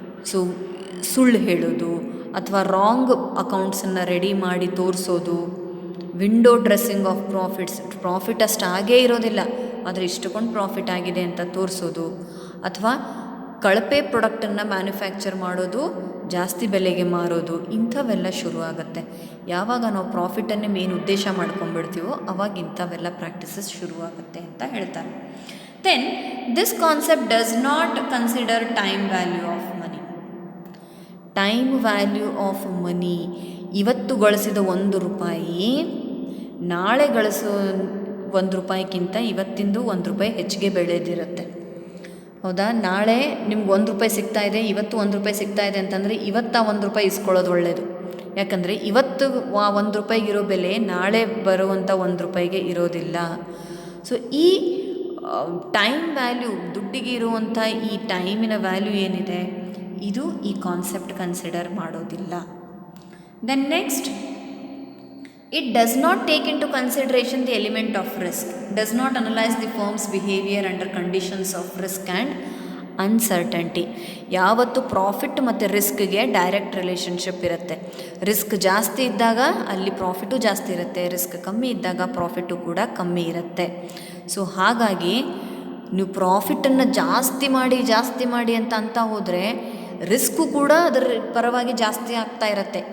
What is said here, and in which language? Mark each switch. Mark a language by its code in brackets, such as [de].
[kn] So ಸುಳ್ಳು ಹೇಳೋದು ಅಥವಾ ರಾಂಗ್ ಅಕೌಂಟ್ಸನ್ನು ರೆಡಿ ಮಾಡಿ ತೋರಿಸೋದು, window dressing of profits, profit ಅಷ್ಟು ಆಗೇ ಇರೋದಿಲ್ಲ ಆದರೆ ಇಷ್ಟುಕೊಂಡು ಪ್ರಾಫಿಟ್ ಆಗಿದೆ ಅಂತ ತೋರಿಸೋದು, ಅಥವಾ ಕಳಪೆ ಪ್ರಾಡಕ್ಟನ್ನು ಮ್ಯಾನುಫ್ಯಾಕ್ಚರ್ ಮಾಡೋದು, ಜಾಸ್ತಿ ಬೆಲೆಗೆ ಮಾರೋದು, ಇಂಥವೆಲ್ಲ ಶುರುವಾಗುತ್ತೆ. ಯಾವಾಗ ನಾವು ಪ್ರಾಫಿಟನ್ನೇ ಮೇನ್ ಉದ್ದೇಶ ಮಾಡ್ಕೊಂಡ್ಬಿಡ್ತೀವೋ ಅವಾಗ ಇಂಥವೆಲ್ಲ ಪ್ರಾಕ್ಟೀಸಸ್ ಶುರುವಾಗುತ್ತೆ ಅಂತ ಹೇಳ್ತಾರೆ. [en] Then this concept does not consider time value of money. [kn] Time value of money, ಇವತ್ತು ಗಳಿಸಿದ 1 ರೂಪಾಯಿ ನಾಳೆ ಗಳಿಸೋ ₹1 ಇವತ್ತಿಂದು ₹1 ಹೆಚ್ಚಿಗೆ ಬೆಳೆದಿರುತ್ತೆ. ಹೌದಾ? ನಾಳೆ ನಿಮ್ಗೆ ₹1 ಸಿಗ್ತಾ ಇದೆ, ಇವತ್ತು ₹1 ಸಿಗ್ತಾ ಇದೆ ಅಂತಂದರೆ ಇವತ್ತು ಆ ₹1 ಇಸ್ಕೊಳ್ಳೋದು ಒಳ್ಳೆಯದು. ಯಾಕಂದರೆ ಇವತ್ತು ಆ ₹1 ಇರೋ ಬೆಲೆ ನಾಳೆ ಬರುವಂಥ ₹1 ಇರೋದಿಲ್ಲ. ಸೊ ಈ ಟೈಮ್ ವ್ಯಾಲ್ಯೂ, ದುಡ್ಡಿಗೆ ಇರುವಂಥ ಈ ಟೈಮಿನ ವ್ಯಾಲ್ಯೂ ಏನಿದೆ, ಇದು ಈ ಕಾನ್ಸೆಪ್ಟ್ ಕನ್ಸಿಡರ್ ಮಾಡೋದಿಲ್ಲ. [en] Then next, it does not take into consideration the element of risk, does not analyze the firm's behavior under conditions of risk and uncertainty. [kn] ಯಾವತ್ತು ಪ್ರಾಫಿಟ್ ಮತ್ತು ರಿಸ್ಕ್ಗೆ ಡೈರೆಕ್ಟ್ ರಿಲೇಷನ್ಶಿಪ್ ಇರುತ್ತೆ. ರಿಸ್ಕ್ ಜಾಸ್ತಿ ಇದ್ದಾಗ ಅಲ್ಲಿ ಪ್ರಾಫಿಟು ಜಾಸ್ತಿ ಇರುತ್ತೆ, risk ಕಮ್ಮಿ ಇದ್ದಾಗ ಪ್ರಾಫಿಟು ಕೂಡ ಕಮ್ಮಿ ಇರುತ್ತೆ. ಸೊ ಹಾಗಾಗಿ ನೀವು ಪ್ರಾಫಿಟನ್ನು ಜಾಸ್ತಿ ಮಾಡಿ ಅಂತ ಹೋದರೆ ರಿಸ್ಕು ಕೂಡ ಅದರ ಪರವಾಗಿ ಜಾಸ್ತಿ ಆಗ್ತಾ ಇರುತ್ತೆ.